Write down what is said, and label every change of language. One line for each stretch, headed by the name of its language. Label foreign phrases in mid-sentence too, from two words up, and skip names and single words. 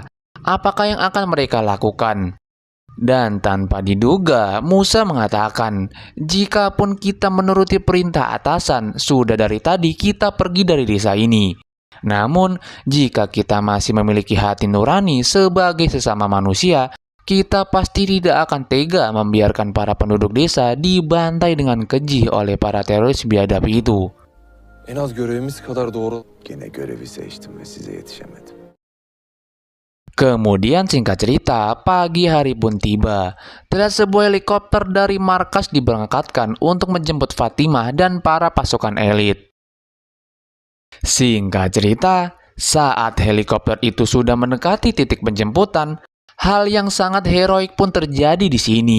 Indonesian: Apakah yang akan mereka lakukan? Dan tanpa diduga, Musa mengatakan, jikapun kita menuruti perintah atasan, sudah dari tadi kita pergi dari desa ini. Namun, jika kita masih memiliki hati nurani sebagai sesama manusia, kita pasti tidak akan tega membiarkan para penduduk desa dibantai dengan keji oleh para teroris biadab itu.
Turkish: En az görevimiz kadar doğru. Gene görevi seçtim ve size yetişemedim.
Indonesian: Kemudian singkat cerita, pagi hari pun tiba. Terlihat sebuah helikopter dari markas diberangkatkan untuk menjemput Fatimah dan para pasukan elit. Singkat cerita, saat helikopter itu sudah mendekati titik penjemputan, hal yang sangat heroik pun terjadi di sini.